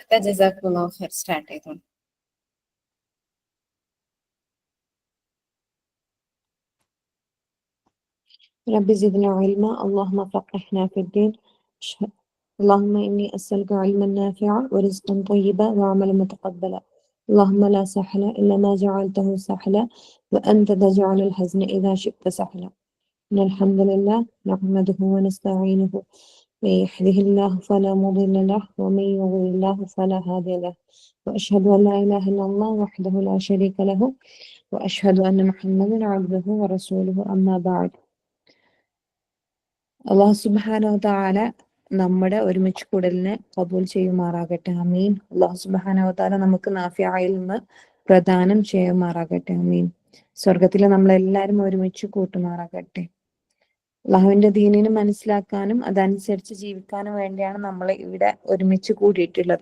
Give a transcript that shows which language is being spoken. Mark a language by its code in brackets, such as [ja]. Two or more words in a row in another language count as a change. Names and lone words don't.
[ar] جزاكم الله خير. [ml] സ്റ്റാർട്ട് ചെയ്തോളൂ. [ar] رب زدنا علما اللهم فقهنا في الدين اللهم إني أسألك علما نافعا ورزقا طيبا وعملا متقبلا اللهم لا سهل إلا ما جعلته سهلا وأنت تجعل الحزن إذا شئت سهلا إن الحمد لله نحمده ونستعينه من يهده الله فلا مضل له ومن يضلل الله فلا هادي له وأشهد أن لا إله إلا الله وحده لا شريك له وأشهد أن محمدا عبده ورسوله أما بعد. الله سبحانه وتعالى [ml] നമ്മുടെ ഒരുമിച്ച് കൂടലിനെ കബൂൽ ചെയ്യുമാറാകട്ടെ. ആമീൻ. [ar] الله سبحانه وتعالى [ml] നമുക്ക് നാഫിയായ ഇൽമ് പ്രദാനം ചെയ്യുമാറാകട്ടെ. ആമീൻ. സ്വർഗത്തിൽ നമ്മളെല്ലാവരും ഒരുമിച്ച് കൂട്ടുമാറാകട്ടെ. അള്ളാഹുവിന്റെ ദീനിനെ മനസ്സിലാക്കാനും അതനുസരിച്ച് ജീവിക്കാനും വേണ്ടിയാണ് നമ്മൾ ഇവിടെ ഒരുമിച്ച് കൂടിയിട്ടുള്ളത്.